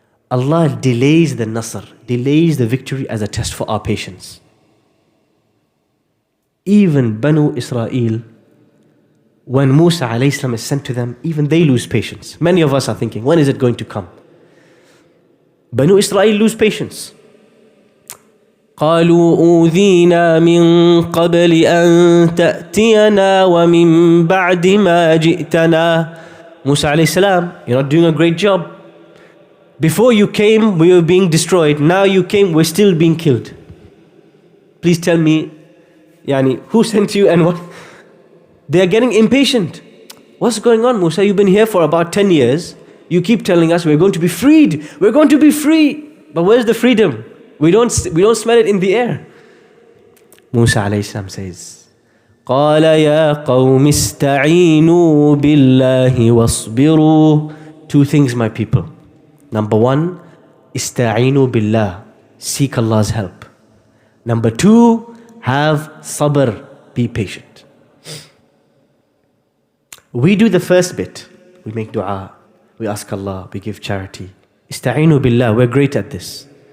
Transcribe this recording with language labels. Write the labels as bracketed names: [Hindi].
[English] Allah delays the nasr, delays the victory as a test for our patience. Even Banu Israel, when Musa alayhi salam is sent to them, even they lose patience. Many of us are thinking, when is it going to come? Banu Israel lose patience. [Arabic] قالوا أوذينا من قبل أن تأتينا ومن بعد ما جئتنا. [English] Musa alayhi salam, you're not doing a great job. Before you came, we were being destroyed. Now you came, we're still being killed. Please tell me, who sent you and what? They are getting impatient. What's going on, Musa? You've been here for about 10 years. You keep telling us we're going to be freed. We're going to be free. But where's the freedom? We don't smell it in the air. Musa alayhi salam says, [Arabic] قال يا قوم استعينوا بالله واصبروا. [English] Two things, my people. Number one, [Arabic] استعينوا بالله. [English] Seek Allah's help. Number two, have sabr. Be patient. We do the first bit. We make dua. We ask Allah. We give charity. [Arabic] استعينوا بالله. [English] We're great at this.